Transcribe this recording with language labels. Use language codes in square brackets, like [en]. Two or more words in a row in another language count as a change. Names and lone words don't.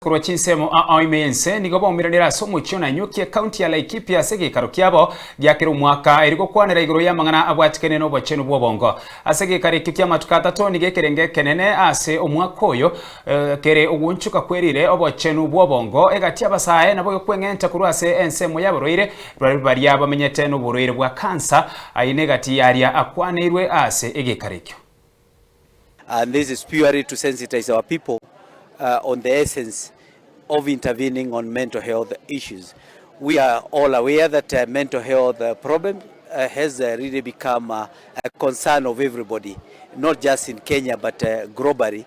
[guz] Kurwa chinsemo oimense nigo bomiranira so mucho Nanyuki county ya Laikipia Egeikaro kiabo giakira mwaka eriko kwanira iguru ya mangana abwatikene no OBOCHENU BW'OBONGO Egeikaro kikia matuka to nige kerenge kenene ase omwaka oyo kere ogunchuka kwerire OBOCHENU BW'OBONGO egati ABASAE nabo kwengenta kuru ase ensemo yabaroire bari abamenyete no buroire bwa cancer aine gati yaria AKWANEIRWE ase Egeikaro. [en] And this is purely to sensitize our people on the essence of intervening on mental health issues. We are all aware that mental health problem has really become a concern of everybody, not just in Kenya but globally.